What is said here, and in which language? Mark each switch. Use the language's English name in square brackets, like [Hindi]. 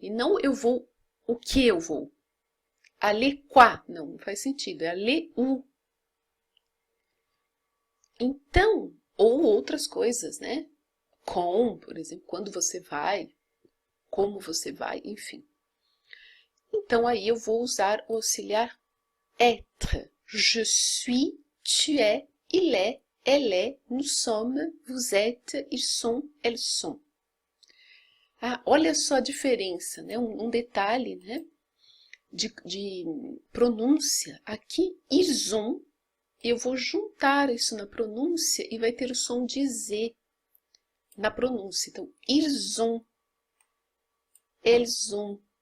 [Portuguese] E não eu vou o que eu vou. [French] Aller quoi? [Portuguese] Não faz sentido. É [French] aller où. [Portuguese] Então, ou outras coisas, né? Com, por exemplo, quando você vai, como você vai, enfim. Então, aí eu vou usar o auxiliar être. [French] Je suis, tu es, il est, elle est, nous sommes, vous êtes, ils sont, elles sont. [Portuguese] Ah, olha só a diferença, né? Um detalhe, né? De pronúncia. Aqui, [French] ils ont, [Portuguese] eu vou juntar isso na pronúncia e vai ter o som de Z na pronúncia. Então, [French] ils ont, elles ont.